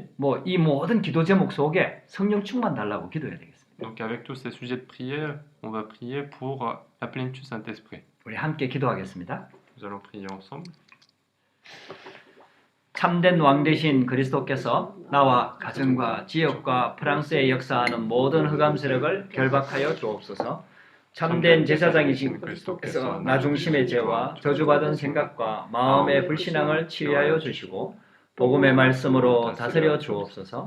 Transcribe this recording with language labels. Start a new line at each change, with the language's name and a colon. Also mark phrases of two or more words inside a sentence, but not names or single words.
Korean: 뭐 이 모든 기도 제목 속에 성령 충만 달라고 기도해야 되겠습니다.
French: Donc avec tous ces sujets de prière, on va prier pour la plénitude du Saint-Esprit.
Korean: 우리 함께 기도하겠습니다.
French: Nous allons prier ensemble.
Korean: 참된 왕 되신 그리스도께서 나와 가정과 지역과 프랑스에 역사하는 모든 흑암 세력을 결박하여 주옵소서. 참된 제사장이신 그리스도께서 나 중심의 죄와 저주받은 생각과 마음의 불신앙을 치유하여 주시고 복음의 말씀으로 다스려 주옵소서.